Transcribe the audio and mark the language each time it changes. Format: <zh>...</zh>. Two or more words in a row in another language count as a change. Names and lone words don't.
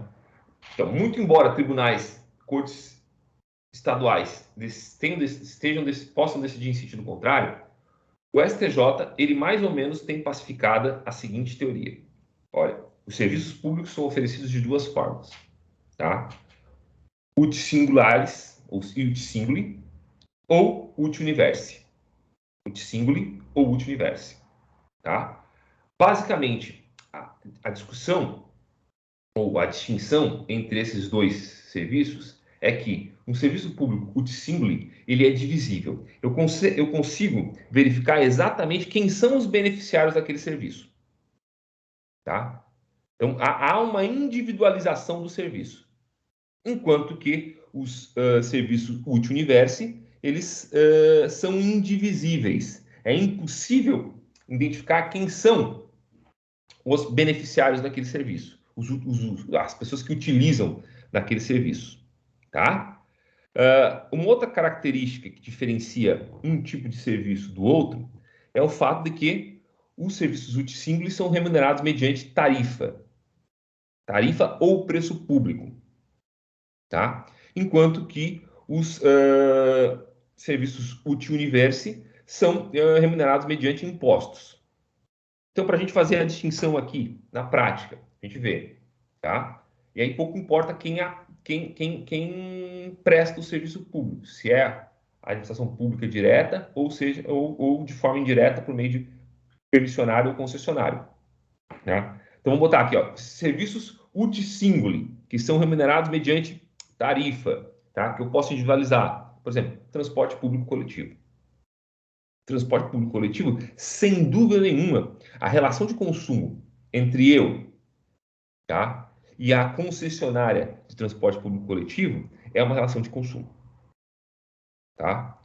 <pt>Então, muito embora tribunais, cortes estaduais possam decidir em sentido contrário, o STJ, ele mais ou menos tem pacificada a seguinte teoria. Olha, os serviços públicos são oferecidos de duas formas, tá?</pt> <la>Ut singulares, ou ut singuli, ou ut universi. Ut singuli ou ut universi,</la> <pt>tá? Basicamente, a discussão ou a distinção entre esses dois serviços é que um serviço público</pt> <la>ut singuli,</la> <pt>ele é divisível. Eu consigo verificar exatamente quem são os beneficiários daquele serviço, tá? Então, há uma individualização do serviço, enquanto que os serviços</pt> <la>ut universi,</la> <pt>eles são indivisíveis. É impossível identificar quem são os beneficiários daquele serviço, as pessoas que utilizam daquele serviço, tá? Uma outra característica que diferencia um tipo de serviço do outro é o fato de que os serviços</pt> <la>ut singuli</la> <pt>são remunerados mediante tarifa ou preço público, tá? Enquanto que os serviços</pt> <la>ut universi</la> <pt>são remunerados mediante impostos. Então, para a gente fazer a distinção aqui, na prática, a gente vê, tá? E aí pouco importa quem presta o serviço público, se é a administração pública direta, ou de forma indireta por meio de permissionário ou concessionário, né? Então, vamos botar aqui, ó, serviços</pt> <la>ut singuli,</la> <pt>que são remunerados mediante tarifa, tá? Que eu posso individualizar. Por exemplo, transporte público coletivo. Transporte público coletivo, sem dúvida nenhuma, a relação de consumo entre eu, tá, e a concessionária de transporte público coletivo é uma relação de consumo, tá?</pt>